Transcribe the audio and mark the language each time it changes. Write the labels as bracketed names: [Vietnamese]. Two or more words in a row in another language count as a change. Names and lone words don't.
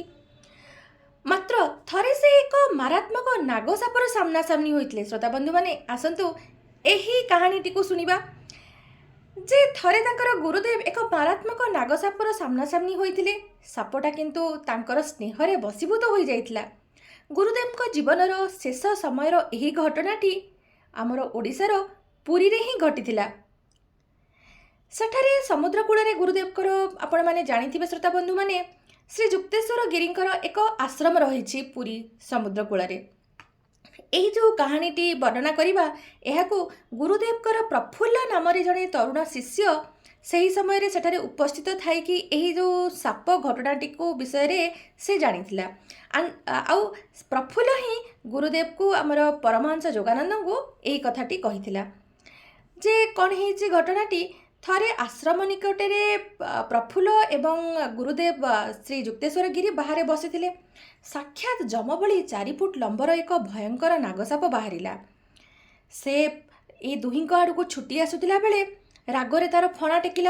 [Odia] ମାତ୍ର ଥରେ ସେ ଏକ ମାରାତ୍ମକ ନାଗସାପର ସାମନା ସାମନି ହୋଇଥିଲେ। ଶ୍ରୋତା ବନ୍ଧୁ ମାନେ ଆସନ୍ତୁ ଏହି କାହାଣୀଟି କୁ ଶୁଣିବା ଯେ ଥରେ ତାଙ୍କର ଗୁରୁଦେବ ଏକ ମାରାତ୍ମକ ନାଗସାପର ସାମନା ସାମନି ହୋଇଥିଲେ। ସାପଟା କିନ୍ତୁ ତାଙ୍କର ସ୍ନେହରେ ବଶୀଭୂତ ହୋଇ ଯାଇଥିଲା। ଗୁରୁଦେବ କୁ ଜୀବନର ଶେଷ ସମୟର ଏହି ଘଟଣାଟି ଆମର ଓଡ଼ିଶାର ପୁରୀ ରେ ହିଁ ଘଟିଥିଲା। ସେଠାରେ ସମୁଦ୍ର କୂଳରେ ଗୁରୁଦେବଙ୍କର ଆପଣ ମାନେ ଜାଣିଥିବେ ଶ୍ରୋତା ବନ୍ଧୁ ମାନେ ଶ୍ରୀ ଯୁକ୍ତେଶ୍ୱର ଗିରିଙ୍କର ଏକ ଆଶ୍ରମ ରହିଛି ପୁରୀ ସମୁଦ୍ର କୂଳରେ। ଏହି ଯୋ କାହାଣୀଟି ବର୍ଣ୍ଣନା କରିବା ଏହାକୁ ଗୁରୁଦେବଙ୍କର ପ୍ରଫୁଲ୍ଲ ନାମରେ ଜଣେ ତରୁଣ ଶିଷ୍ୟ ସେହି ସମୟ ରେ ସେଠାରେ ଉପସ୍ଥିତ ଥାଇ କି ଏହି ଯୋ ସାପ ଘଟଣାଟି କୁ ବିଷୟ ରେ ସେ ଜାଣିଥିଲା। ଆଉ ପ୍ରଫୁଲ୍ଲ ହିଁ ଗୁରୁଦେବ କୁ ଆମର ପରମହଂସ ଯୋଗାନନ୍ଦ କୁ ଏହି କଥାଟି କହିଥିଲା। ଯେ କ'ଣ ହେଇଛି ଘଟଣାଟି, ଥରେ ଆଶ୍ରମ ନିକଟରେ ପ୍ରଫୁଲ୍ଲ ଏବଂ ଗୁରୁଦେବ ଶ୍ରୀ ଯୁକ୍ତେଶ୍ୱର ଗିରି ବାହାରେ ବସିଥିଲେ। ସାକ୍ଷାତ୍ ଯମ ଭଳି 4 ଫୁଟ ଲମ୍ବର ଏକ ଭୟଙ୍କର ନାଗସାପ ବାହାରିଲା। ସେ ଏ ଦୁହିଁଙ୍କ ଆଡ଼କୁ ଛୁଟି ଆସୁଥିଲା ବେଳେ ରାଗରେ ତାର ଫଣା ଟେକିଲା।